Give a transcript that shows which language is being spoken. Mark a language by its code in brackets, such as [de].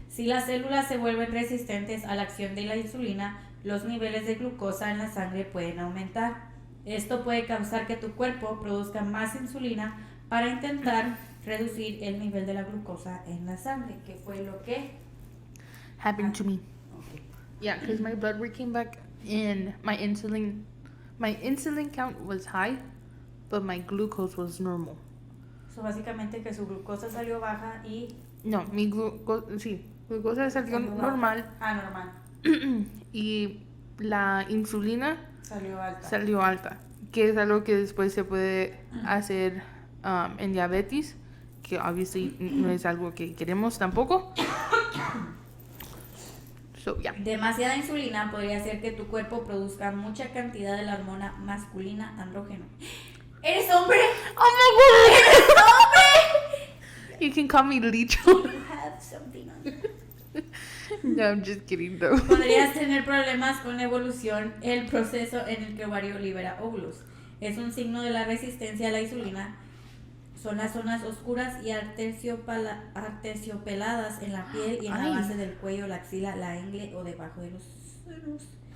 [es] Si las células se vuelven resistentes a la acción de la insulina, los niveles de glucosa en la sangre pueden aumentar. Esto puede causar que tu cuerpo produzca más insulina para intentar reducir el nivel de la glucosa en la sangre, que fue lo que [en] happened to me. Yeah, because my blood work came back and my insulin count was high, but my glucose was normal. [es] So, básicamente que su glucosa salió baja y... No, mi glucosa salió normal. Normal. Y la insulina salió alta. Que es algo que después se puede hacer en diabetes, que obviously no es algo que queremos tampoco. [en] So, yeah. [es] Demasiada insulina podría hacer que tu cuerpo produzca mucha cantidad de la hormona masculina andrógeno. ¿Eres hombre? [en] Oh my god! [es] ¿Eres hombre? [en] You can call me Licha. You have something on you. No, I'm just kidding though. [es] Podrías tener problemas con la evolución, el proceso en el que ovario libera óvulos. Es un signo de la resistencia a la insulina. Son las zonas oscuras y arterciopeladas en la piel y en la base del cuello, la axila, la ingle o debajo de los senos.